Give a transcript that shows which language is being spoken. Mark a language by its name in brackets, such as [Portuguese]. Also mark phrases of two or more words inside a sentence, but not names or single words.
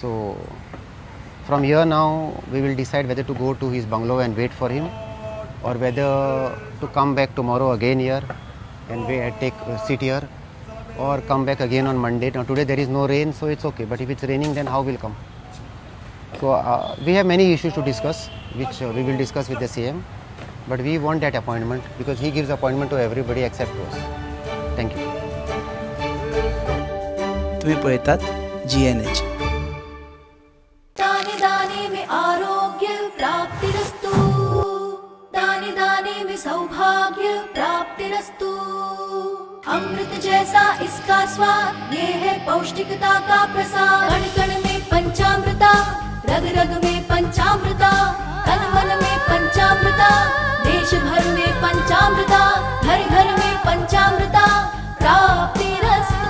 [English] So from here now we will decide whether to go to his bungalow and wait for him, or whether to come back tomorrow again here and sit here, or come back again on Monday. Now today there is no rain, so it's okay, but if it's raining, then how will come? So we have many issues to discuss, which we will discuss with the CM, but we want that appointment because he gives appointment to everybody except to us. Thank you. [Konkani] तुम्ही पळतात GNH. [Hindi] दाने दाने में आरोग्य प्राप्तिरस्तु, दाने दाने में सौभाग्य प्राप्तिरस्तु। अमृत जैसा इसका स्वाद, ये है पौष्टिकता का प्रसाद। कण कण में पंचामृता, रग रग में पंचामृता, तन मन में पंचामृता, देश भर में पंचामृता, घर घर में पंचामृता प्राप्तिरस्तु।